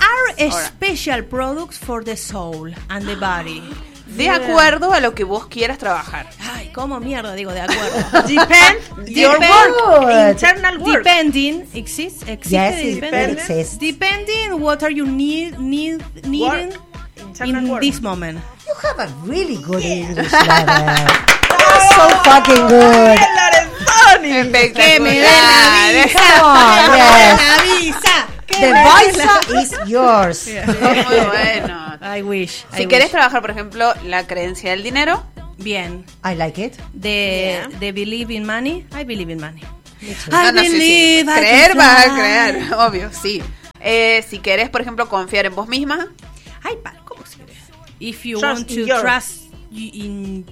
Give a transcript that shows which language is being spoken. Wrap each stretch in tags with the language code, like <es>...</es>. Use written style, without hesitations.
<en>Are special products for the soul and the body.</en> <es>De acuerdo a lo que vos quieras trabajar. Ay, cómo mierda digo de acuerdo.</es> <en>Depend your work. Depending exists. Depending what are you needing in this moment. You have a really good English. Yeah. You're so fucking good.</en> <es>Que me den la visa.</es> <en>The visa is yours. Yeah.</en> <es>Muy bueno.</es> <en>I wish.</en> <es>Si querés trabajar, por ejemplo, la creencia del dinero. Bien.</es> <en>I like it. The believe in money. I believe in money. I believe.</en> <es>Sí. Creer, vas a creer. Obvio, sí. Si querés, por ejemplo, confiar en vos misma. Ay, para, ¿cómo se cree?</es> <en>If you trust want to your, trust in</en>